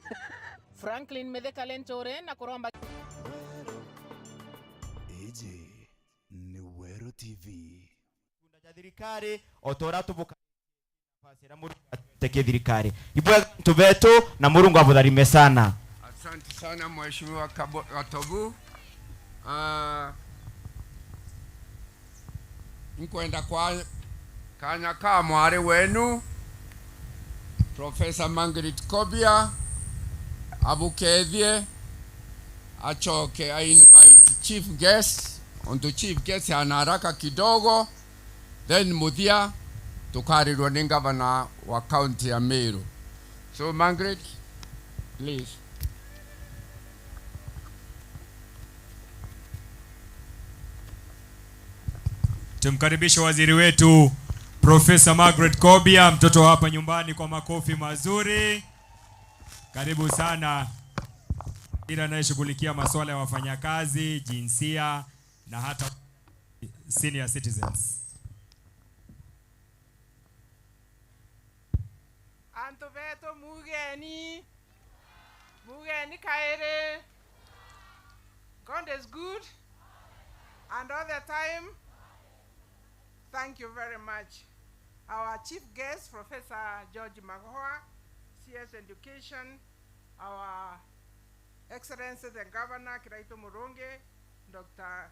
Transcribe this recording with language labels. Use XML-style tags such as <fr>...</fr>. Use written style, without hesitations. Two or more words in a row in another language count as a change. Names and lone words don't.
<mer>Franklin medeka lentore na kuromba eje ni Weru TV kunda jadirikari otora tubuka nafasi na murungu teke dirikari ibwe tubetu na murungu abudharime sana.</mer> <sw>Asante sana Mheshimiwa Katobu.</sw> <mer>Nkwenda kwa kanya ka mwari wenu Professor Margaret Kobia abukethie achoke.</mer> <en>I invite chief guest</en> <mer>onto</mer> <en>chief guest</en> <mer>ana</mer> <sw>haraka kidogo,</sw> <mer>then muthia tukarirwa ni governor wa county ya Meru.</mer> <en>So Margaret, please.</en> <sw>Tumkaribisha waziri wetu Professor Margaret Kobia, mtoto hapa nyumbani, kwa makofi mazuri. Karibu sana. Ila anayeshughulikia masuala ya wafanyakazi, jinsia na hata</sw> <en>senior citizens.</en> <mer>Antoveto mugeni kaere.</mer> <en>God is good and all the time. Thank you very much. Our chief guest, Professor George Magoa, CS Education, our Excellency the Governor Kiraito Muronge, Dr.</en>